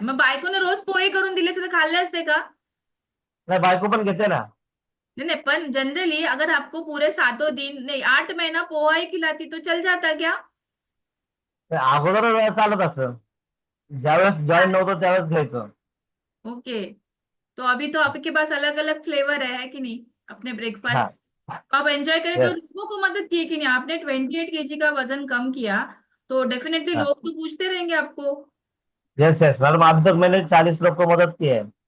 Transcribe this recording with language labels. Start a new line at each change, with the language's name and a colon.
Marathi: मग बायकोने रोज पोहे करून दिले तर खाल्ले असते का? नाही, बायको पण घेते ना.
Hindi: नहीं नहीं, पर जनरली अगर आपको पूरे 7 दिन नहीं 8 महीना पोहा ही खिलाती तो चल जाता क्या?
Marathi: ते अगोदर चालत असं, ज्यावेळेस जॉईन नव्हतं त्यावेळेस घ्यायचं. ओके।
Hindi: तो अभी तो आपके पास अलग अलग फ्लेवर है कि नहीं अपने हा. ब्रेकफास्ट? तो आप एंजॉय करें तो
English: Yes.
Hindi: लोगों को मदद की कि नहीं? आपने 28 kg का वजन कम किया तो डेफिनेटली हा. लोग तो पूछते रहेंगे आपको। यस यस मैडम, अभी तक मैंने 40 लोग को मदद की है.